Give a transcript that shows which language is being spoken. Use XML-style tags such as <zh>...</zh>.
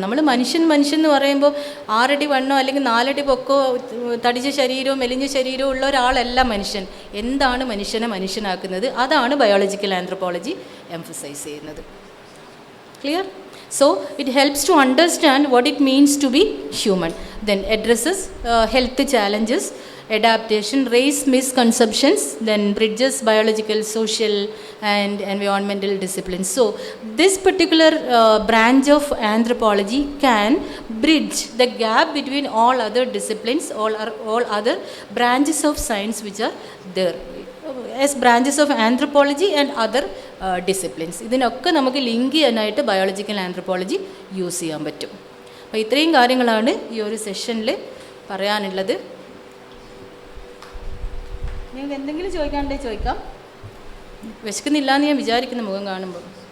<ml>നമ്മൾ മനുഷ്യൻ എന്ന് പറയുമ്പോൾ 6 അടി വണ്ണോ അല്ലെങ്കിൽ 4 അടി പൊക്കോ തടിച്ച ശരീരവും മെലിഞ്ഞ ശരീരവും ഉള്ള ഒരാളല്ല മനുഷ്യൻ. എന്താണ് മനുഷ്യനെ മനുഷ്യനാക്കുന്നത്? അതാണ് ബയോളജിക്കൽ ആന്ത്രപ്പോളജി എംഫസൈസ് ചെയ്യുന്നത്.</ml> <en>Clear? So it helps to understand what it means to be human. Then addresses health challenges, adaptation, raise misconceptions, then bridges biological, social and environmental disciplines. So this particular branch of anthropology can bridge the gap between all other disciplines, all other branches of science which are there as branches of anthropology and other disciplines.</en> <ml>ഇതിനൊക്കെ നമുക്ക് link ചെയ്യാനായിട്ട് biological anthropology use ചെയ്യാൻ പറ്റും. അപ്പോൾ ഇത്രയും കാര്യങ്ങളാണ് ഈ ഒരു സെഷനിൽ പറയാനുള്ളത്. നിങ്ങൾക്ക് എന്തെങ്കിലും ചോദിക്കാനുണ്ടെങ്കിൽ ചോദിക്കാം. വിശക്കുന്നില്ല എന്ന് ഞാൻ വിചാരിക്കുന്ന മുഖം കാണുമ്പോൾ.</ml>